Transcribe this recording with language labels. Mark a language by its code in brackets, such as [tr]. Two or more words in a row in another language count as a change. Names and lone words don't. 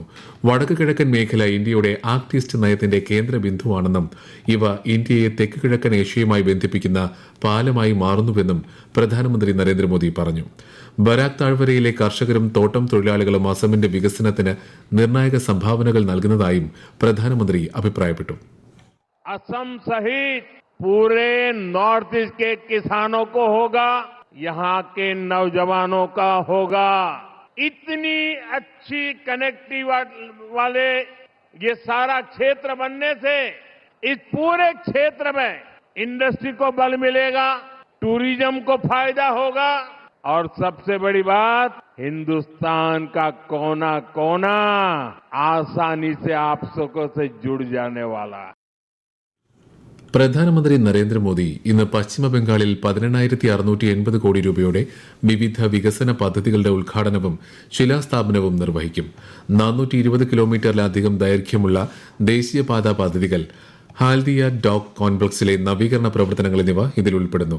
[ml] വടക്ക് കിഴക്കൻ മേഖല ഇന്ത്യയുടെ [en] Act East [ml] നയത്തിന്റെ കേന്ദ്ര ബിന്ദുവാണെന്നും ഇവ ഇന്ത്യയെ തെക്ക് കിഴക്കൻ ഏഷ്യയുമായി ബന്ധിപ്പിക്കുന്ന പാലമായി മാറുന്നുവെന്നും പ്രധാനമന്ത്രി നരേന്ദ്രമോദി പറഞ്ഞു. ബരാക് താഴ്വരയിലെ കർഷകരും തോട്ടം തൊഴിലാളികളും അസമിന്റെ വികസനത്തിന് നിർണായക സംഭാവനകൾ നൽകുന്നതായും പ്രധാനമന്ത്രി അഭിപ്രായപ്പെട്ടു. [hi] असम सहित पूरे नॉर्थ ईस्ट के किसानों को होगा, यहाँ के नौजवानों का होगा. इतनी अच्छी कनेक्टिविटी वाले ये सारा क्षेत्र बनने से इस पूरे क्षेत्र में इंडस्ट्री को बल मिलेगा, टूरिज्म को फायदा होगा और सबसे बड़ी बात, हिंदुस्तान का कोना कोना आसानी से आप सबको से जुड़ जाने वाला है. [ml] പ്രധാനമന്ത്രി നരേന്ദ്രമോദി ഇന്ന് പശ്ചിമബംഗാളിൽ 18,680 കോടി രൂപയുടെ വിവിധ വികസന പദ്ധതികളുടെ ഉദ്ഘാടനവും ശിലാസ്ഥാപനവും നിർവഹിക്കും. 420 കിലോമീറ്ററിലധികം ദൈർഘ്യമുള്ള ദേശീയപാതാ പദ്ധതികൾ, ഹാൽദിയ ഡോക്ക് കോംപ്ലക്സിലെ നവീകരണ പ്രവർത്തനങ്ങൾ എന്നിവ ഇതിൽ ഉൾപ്പെടുന്നു.